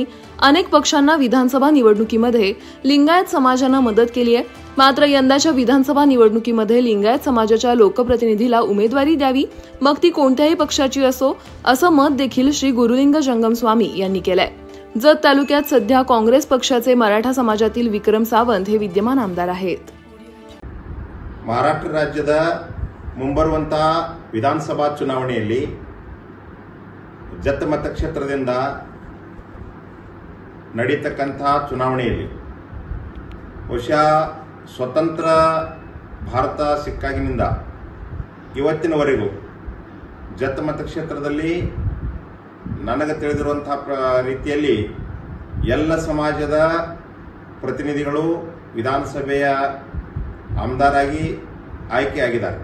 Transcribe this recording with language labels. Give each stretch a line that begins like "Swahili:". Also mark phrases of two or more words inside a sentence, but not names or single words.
Marathi: अनेक पक्षांना विधानसभा निवडणुकीमध्ये लिंगायत समाजानं मदत केली आहे, मात्र यंदाच्या विधानसभा निवडणुकीमध्ये लिंगायत समाजाच्या लोकप्रतिनिधीला उमेदवारी द्यावी, मग ती कोणत्याही पक्षाची असो, असं मत देखील श्री गुरुलिंग जंगम स्वामी यांनी केलंय। जत तालुक्यात सध्या काँग्रेस पक्षाचे मराठा समाजातील विक्रम सावंत हे विद्यमान आमदार आहेत।
Kannada: ಮಹಾರಾಷ್ಟ್ರ ರಾಜ್ಯದ ಮುಂಬರುವಂತಹ ವಿಧಾನಸಭಾ ಚುನಾವಣೆಯಲ್ಲಿ ಜತ್ ಮತಕ್ಷೇತ್ರದಿಂದ ನಡೆಯತಕ್ಕಂತಹ ಚುನಾವಣೆಯಲ್ಲಿ ಬಹುಶಃ ಸ್ವತಂತ್ರ ಭಾರತ ಸಿಕ್ಕಾಗಿನಿಂದ ಇವತ್ತಿನವರೆಗೂ ಜತ್ ಮತಕ್ಷೇತ್ರದಲ್ಲಿ ನನಗೆ ತಿಳಿದಿರುವಂತಹ ರೀತಿಯಲ್ಲಿ ಎಲ್ಲ ಸಮಾಜದ ಪ್ರತಿನಿಧಿಗಳು ವಿಧಾನಸಭೆಯ ಆಮದಾರಾಗಿ ಆಯ್ಕೆಯಾಗಿದ್ದಾರೆ।